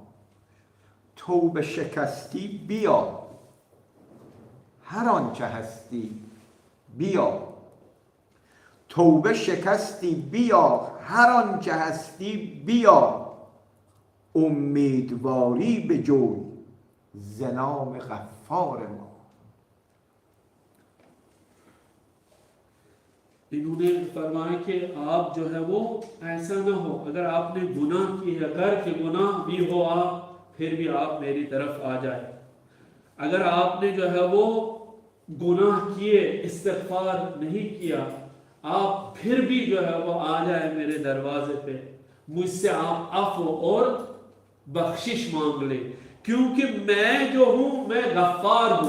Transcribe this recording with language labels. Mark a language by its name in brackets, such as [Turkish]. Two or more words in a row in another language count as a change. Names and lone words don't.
[Persian] توبه شکستی بیا هر آنچه هستی بیا. توبه شکستی بیا هر آنچه هستی بیا. امیدواری به جوی ز نام غفار ما. [Hindi] इन्होंने फरमाया कि आप जो है वो ऐसा ना हो, अगर आपने गुनाह की है, कर के गुनाह भी हो आप, फिर भी आप मेरी तरफ आ जाए। अगर आपने जो है वो गुनाह किए, इस्तिग़फ़ार नहीं किया, आप फिर भी जो है वो आ जाए मेरे दरवाजे पे, मुझसे आप अफ़्व और बख्शिश मांग ले, क्योंकि मैं जो हूँ मैं गफ़्फ़ार हूँ।